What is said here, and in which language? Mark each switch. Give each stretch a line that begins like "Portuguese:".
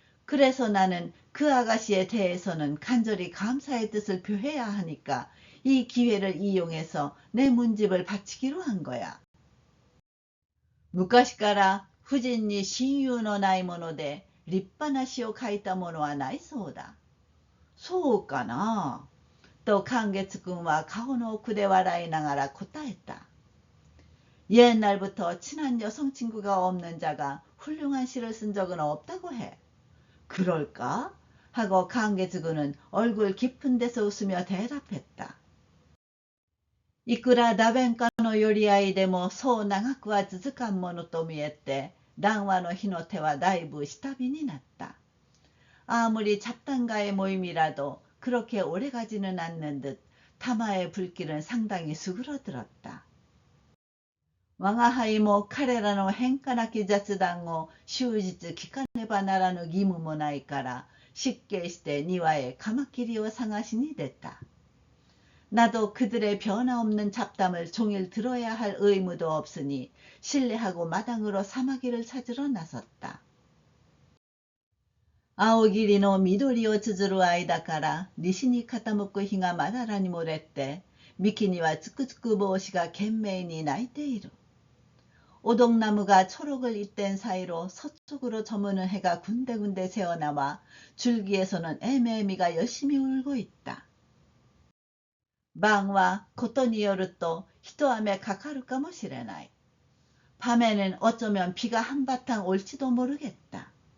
Korean: 그래서 나는 그 아가씨에 대해서는 간절히 감사의 뜻을 표해야 하니까 이 기회를 이용해서 내 문집을 바치기로 한 거야.
Japanese: 昔から夫人に親友のないもので立派な詩を書いたものはないそうだ。そうかなと강개츠군は顔の奥で笑いながら答えた。
Korean: 옛날부터 친한 여성 친구가 없는 자가 훌륭한 시를 쓴 적은 없다고 해. 그럴까? 하고 강개츠군은 얼굴 깊은 데서 웃으며 대답했다.
Japanese: いくら打弁家の寄り合いでもそう長くは続かんものと見えて談話の火の手はだいぶ下火になった。
Korean: 아무리 잡담가의 모임이라도 그렇게 오래가지는 않는 듯 타마의 불길은 상당히 수그러들었다.
Japanese: 我が輩も彼らの変化なき雑談を終日聞かねばならぬ義務もないから失敬して庭へカマキリを探しに出た。
Korean: 나도 그들의 변화없는 잡담을 종일 들어야 할 의무도 없으니 실내하고 마당으로 사마귀를 찾으러 나섰다.
Japanese: 青霧の緑を綴る間から西に傾く日がまだらに漏れて幹にはつくつく帽子が懸命に鳴いている。
Korean: 오동나무가 초록을 잇댄 사이로 서쪽으로 저무는 해가 군데군데 새어나와 줄기에서는 애매미가 열심히 울고 있다.
Japanese: 晩はことによると一雨かかるかもしれない。
Korean: 밤에는 어쩌면 비가 한바탕 올지도 모르겠다.